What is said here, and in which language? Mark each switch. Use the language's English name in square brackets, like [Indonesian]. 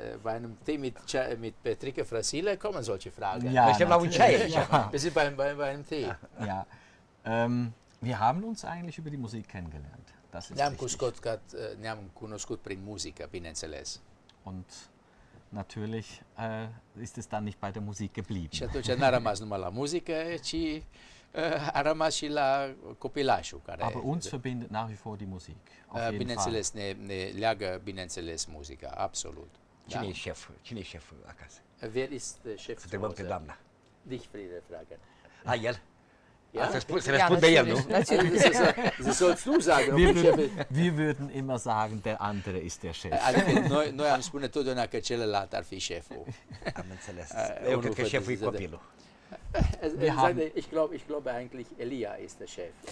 [German] Bei einem Tee mit Petrike Frasile kommen solche Fragen. [Romanian] Ja, suntem la un ceai aici. [German] Wir sind bei einem Tee. Ja. Wir haben uns eigentlich über die Musik kennengelernt. Das ist [Romanian] Ne-am cunoscut prin muzică, bineînțeles. [German] Und natürlich ist es dann nicht bei der Musik geblieben. [Romanian] Și atunci n-a rămas numai la muzică, ci a rămas și la copilașul care... [German] Aber uns verbindet nach wie vor die Musik. [Romanian] Bineînțeles, ne leagă, bineînțeles, muzica, absolut. Cine e șef? Cine e șef acasă? [German] Wer ist Chef? [Romanian] Să întrebăm pe doamna. [German] Dich, Friede, fragen. [Romanian] El? [German] Ja? [Romanian] Să răspundă el, nu? [German] Das sollst du sagen. Wir würden immer sagen, der andere ist der Chef. [Romanian] Adică noi am spune totdeauna că celălalt ar fi șeful. Am înțeles. Eu cred că șeful e copilul. [German] Ich glaube eigentlich Elia ist der Chef.